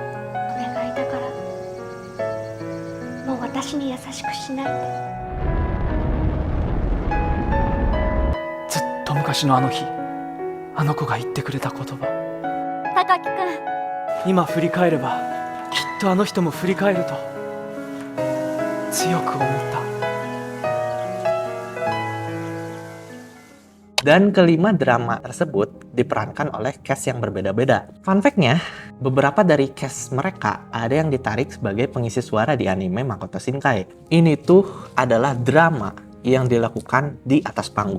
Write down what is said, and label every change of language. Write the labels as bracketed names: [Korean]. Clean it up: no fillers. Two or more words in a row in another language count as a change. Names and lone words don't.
[Japanese] お願いだからもう私に優しくしないで。ずっと昔のあの日、あの子が言ってくれた言葉。高木くん、今振り返ればきっとあの人も振り返ると強く思った。 [Indonesian] Dan kelima drama tersebut diperankan oleh cast yang berbeda-beda. [English] Fun fact- [Indonesian] nya, beberapa dari cast mereka ada yang ditarik sebagai pengisi suara di anime Makoto Shinkai. Ini tuh adalah drama yang dilakukan di atas panggung.